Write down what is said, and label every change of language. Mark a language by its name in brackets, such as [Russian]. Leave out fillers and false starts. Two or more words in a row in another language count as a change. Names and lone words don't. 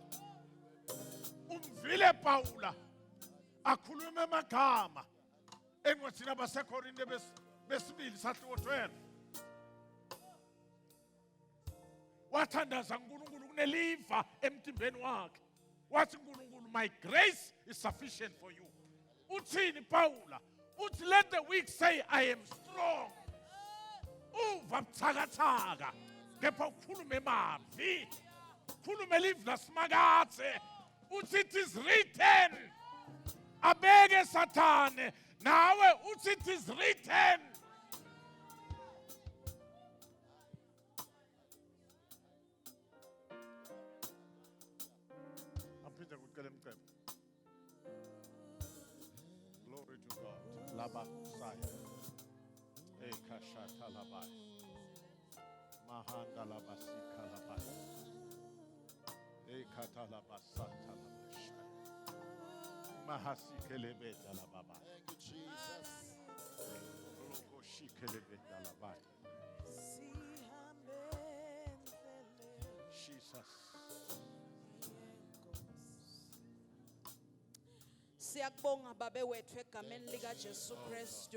[Swati] Umvile Paula akhulume amagama encwadini yabaseKorinte besibili sahluko 12. Wathandaza uNkulunkulu kuneliva emtimbeni wakhe. Wathi uNkulunkulu, [English] my grace is sufficient for you. [Swati] Uthini Paula? [English] Uthi let the weak say I am strong. [Swati] Uva buthakathaka. Kepha ukhulume mavi. Khulume live lasimakathi. [English] Uthi it is written. [Swati] Abeke Sathane. Nawe uthi [English] it is written. Glory to God. Laba Saya. Ekashata Labai. Mahanda Labasika Labai. Ekata Labasata Labashai. Mahasikelebeta Lababa. Thank you, Jesus. Lokoshikelebeta Labai. Jesus. [Swati] Siyabonga babe wethu egameni lika Jesu Kristu.